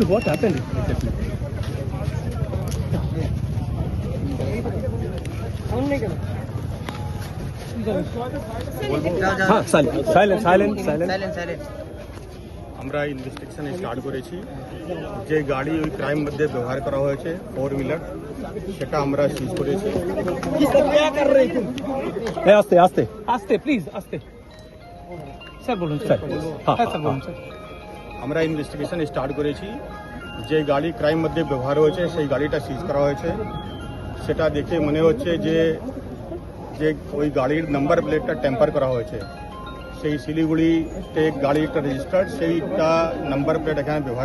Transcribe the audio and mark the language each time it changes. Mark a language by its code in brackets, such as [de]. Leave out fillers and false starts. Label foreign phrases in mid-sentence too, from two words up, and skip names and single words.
[en] what happened exactly? हाँ साइलेंट [bn] আমরা [en] investigation start [bn] করেছি যে গাড়ি ওই ক্রাইম মধ্যে ব্যবহার করা হয়েছে 4 হুইলার সেটা আমরা সিজ করেছি আস্তে আস্তে আস্তে প্লিজ আস্তে স্যার বলুন স্যার হ্যাঁ স্যার বলুন স্যার আমরা [en] investigation start [bn] করেছি যে গাড়ি ক্রাইম মধ্যে ব্যবহার হয়েছে সেই গাড়িটা সিজ করা হয়েছে সেটা দেখে মনে হচ্ছে যে যে ওই গাড়ির [en] number plateটা tamper [bn] করা হয়েছে সেই শিলিগুড়িতে গাড়িটা রেজিস্টার্ড সেইটা [en] number plate [bn] এখানে ব্যবহার